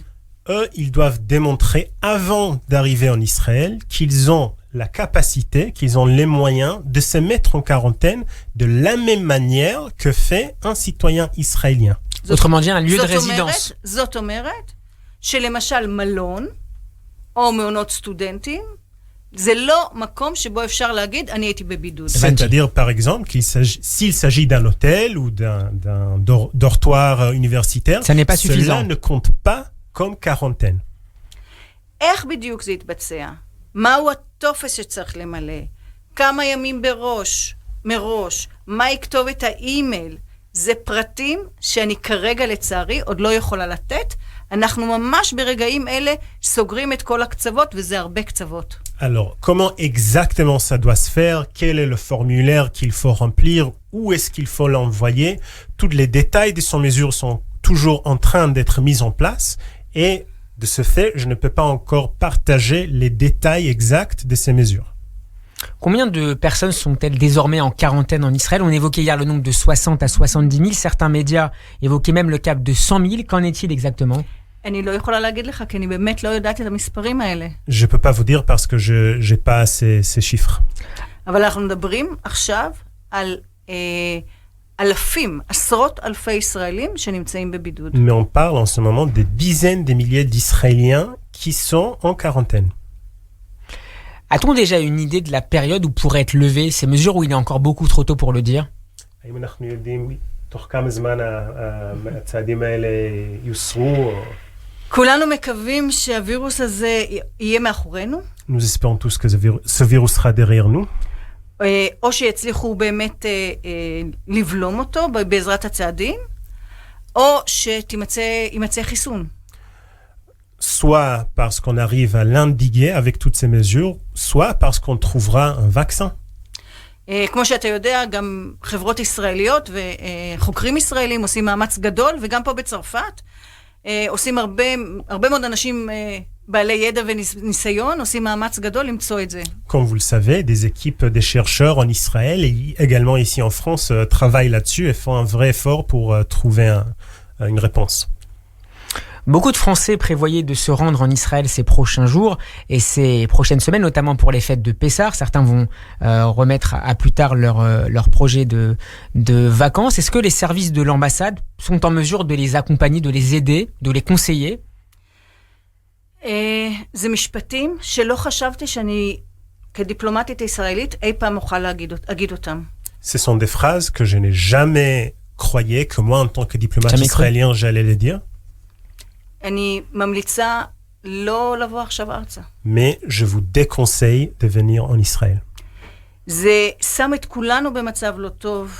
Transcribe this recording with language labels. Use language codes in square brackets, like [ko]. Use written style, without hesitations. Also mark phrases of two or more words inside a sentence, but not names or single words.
[fr] Eux, ils doivent démontrer avant d'arriver en Israël qu'ils ont la capacité, qu'ils ont les moyens de se mettre en quarantaine de la même manière que fait un citoyen israélien. Autrement dit, un lieu de résidence. [he] זאת אומרת, שלמשל מלון, או מעונות סטודנטים, זה לא מקום שבו אפשר להגיד, אני הייתי בבידוד. [fr] C'est-à-dire, par exemple, s'il s'agit d'un hôtel ou d'un dortoir universitaire, ça n'est pas suffisant. Cela ne compte pas comme quarantaine. [he] איך בדיוק זה יתבצע? מהו הטופס שצריך למלא? כמה ימים מראש? מה יכתוב את האימייל? זה פרטים שאני כרגע לצערי עוד לא יכולה לתת. אנחנו ממש ברגעים אלה סוגרים את כל הקצוות, וזה הרבה קצוות. [fr] Alors, comment exactement ça doit se faire? Quel est le formulaire qu'il faut remplir? Où est-ce qu'il faut l'envoyer? Tous les détails de ces mesures sont toujours en train d'être mis en place. Et de ce fait, je ne peux pas encore partager les détails exacts de ces mesures. Combien de personnes sont-elles désormais en quarantaine en Israël? On évoquait hier le nombre de 60 à 70 000. Certains médias évoquaient même le cap de 100 000. Qu'en est-il exactement? [he] אני לא יכולה להגיד לך, כי אני באמת לא יודעת את המספרים האלה. [fr] Je peux pas vous dire parce que je n'ai pas ces chiffres. [he] אבל אנחנו מדברים עכשיו על אלפים, עשרות אלפי ישראלים שנמצאים בבידוד. [fr] Mais on parle en ce moment des dizaines de milliers d'Israéliens qui sont en quarantaine. A-t-on déjà une idée de la période où pourraient être levées ces mesures, ou il est encore beaucoup trop tôt pour le dire? [he] האם אנחנו יודעים תוך כמה זמן הצעדים האלה יוסרו? כולנו מקווים שהווירוס הזה יהיה מאחורינו. [fr] Nous espérons tous que ce virus sera derrière nous. [he] או שיצליחו באמת לבלום אותו בעזרת הצעדים, או שימצא חיסון. [fr] Soit parce qu'on arrive à l'endiguer avec toutes ces mesures, soit parce qu'on trouvera un vaccin. [he] כמו שאתה יודע, גם חברות ישראליות וחוקרים ישראלים עושים מאמץ גדול, וגם פה בצרפת עושים הרבה מאוד אנשים בעלי ידע וניסיון, עושים מאמץ גדול למצוא את זה. [fr] Comme vous le savez, des équipes des chercheurs en Israël et également ici en France travaillent là-dessus et font un vrai effort pour trouver une réponse. Beaucoup de Français prévoyaient de se rendre en Israël ces prochains jours et ces prochaines semaines, notamment pour les fêtes de Pessah. Certains vont remettre à plus tard leur projet de vacances. Est-ce que les services de l'ambassade sont en mesure de les accompagner, de les aider, de les conseiller? [he] זה משפטים שלא חשבתי שאני כדיפלומטית ישראלית אי פעם אוכל להגיד אותם. [fr] Ce sont des phrases que je n'ai jamais croyé que moi, en tant que diplomate israélien, j'allais les dire. [he] אני ממליצה לא לבוא עכשיו ארצה. [fr] Mais je vous déconseille de venir en Israël. [he] זה שם את כולנו במצב לא טוב.